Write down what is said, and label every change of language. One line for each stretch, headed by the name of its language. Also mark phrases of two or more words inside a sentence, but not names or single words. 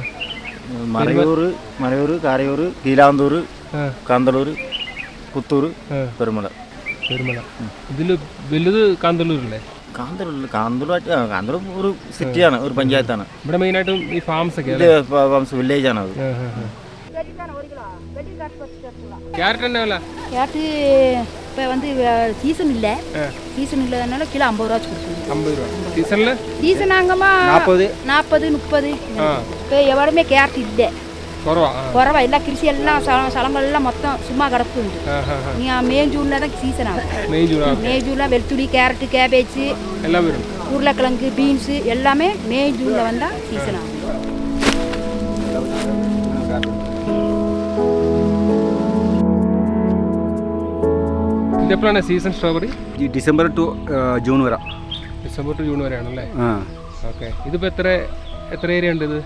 Malayalam: മറയൂർ, കാരയൂർ, കീലാന്തൂർ, കാന്തളൂർ, പുത്തൂർ, പെരുമല. പെരുമല. ഇതിൽ വലുത് കാന്തല്ലൂരല്ലേ? കാന്തളൂർ ഒരു സിറ്റിയാണ്, ഒരു പഞ്ചായത്താണ്. ഇവിടെ മെയിനായിട്ടും ഈ ഫാംസ് ഒക്കെ വില്ലേജ് ആണ് അത്.
Tamil: ക്യാരറ്റ് என்ன விலை? கேரட்டு இப்போ வந்து சீசன் இல்லை, சீசன் இல்லாதனால கிலோ 50 ரூபா கொடுக்குறோம். 50 ரூபா. சீசனில் சீசன் ஆங்கம்மா 40 40 இப்போ எவ்வளவுமே கேரட் இல்லை, குறவா. எல்லா கிருஷி எல்லாம் சலங்கள்லாம் மொத்தம் சும்மா கிடக்குண்டு. நீங்கள் மே ஜூனில் தான் சீசன் ஆகும். மே ஜூனில் வெளுத்துளி, கேரட்டு, கேபேஜ் எல்லாம் வரும், உருளைக்கிழங்கு, பீன்ஸு எல்லாமே மே ஜூனில் வந்தால் சீசன் ஆகும்.
Malayalam: ഇതെപ്പോഴാണ് സീസൺ സ്ട്രോബെറി? ഡിസംബർ ടു ജൂൺ വരെ. ഡിസംബർ ടു ജൂൺ വരെയാണല്ലേ? ഓക്കെ. ഇതിപ്പോൾ എത്ര ഏരിയ ഉണ്ട് ഇത്?